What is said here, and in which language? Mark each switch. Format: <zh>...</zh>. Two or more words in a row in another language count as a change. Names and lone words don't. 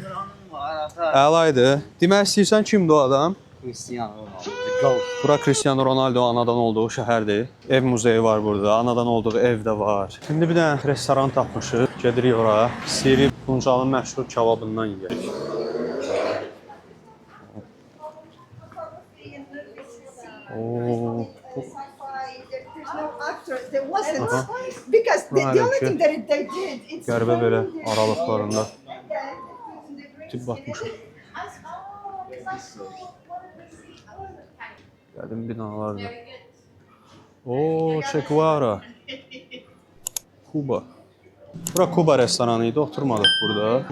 <az>Əla idi. Demək istəyirsən kimdir o adam? Cristiano Ronaldo. Bura Cristiano Ronaldo anadan olduğu şəhərdir. Ev muzeyi var burada, anadan olduğu ev də var. Şimdi bir dənə restoran tapmışıq. Gedirik ora. İstəyirik Funchalın məşhur kebabından yeyək. Oo.</az> <en>There's no actor. There wasn't because the only thing that they did. It's</en> <az>Qəribə belə aralıqlarında tip batmışıq. Qədim binalardır. Oo, Che Guevara. Kuba. Bura Kuba restoranı idi, oturmadıq burada.</az>